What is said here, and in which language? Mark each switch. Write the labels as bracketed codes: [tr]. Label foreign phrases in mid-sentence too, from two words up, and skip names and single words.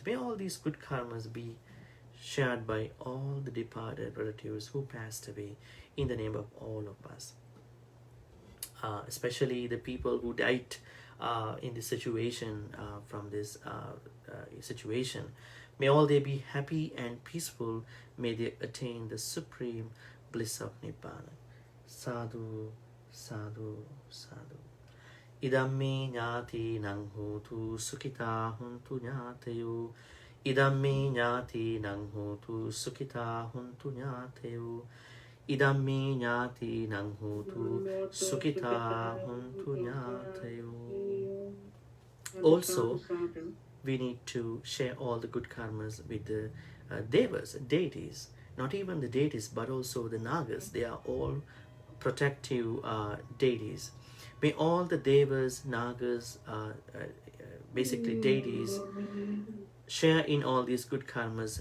[en] May all these good karmas be shared by all the departed relatives who passed away in the name of all of us. Especially the people who died in this situation, from this situation. May all they be happy and peaceful. May they attain the supreme bliss of Nibbana. [pi] Sadhu, sadhu, sadhu. Idamme ñāti nang hotu sukhita huntu ñāteyo. Idamme ñāti nang hotu sukhita huntu ñāteyo. Idamme ñāti nang hotu sukhita huntu ñāteyo. [en] Also, we need to share all the good karmas with the devas, deities. Not even the deities, but also the nagas. They are all protective deities. May all the devas, nagas, basically deities, share in all these good karmas.